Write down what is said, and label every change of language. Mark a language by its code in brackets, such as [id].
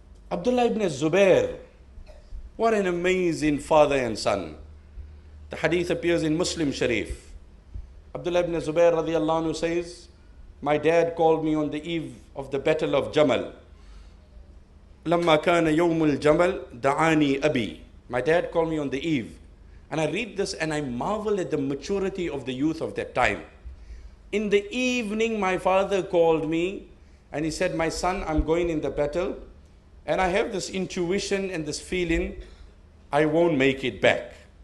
[en] Abdullah ibn Zubair, what an amazing father and son. The hadith appears in Muslim Sharif. Abdullah ibn Zubair radiallahu anhu says, my dad called me on the eve of the battle of Jamal. [ar] لما كان يوم الجمل دعاني أبي. [en] My dad called me on the eve. And I read this and I marvel at the maturity of the youth of that time. In the evening, my father called me and he said, my son, I'm going in the battle. And I have this intuition and this feeling, I won't make it back.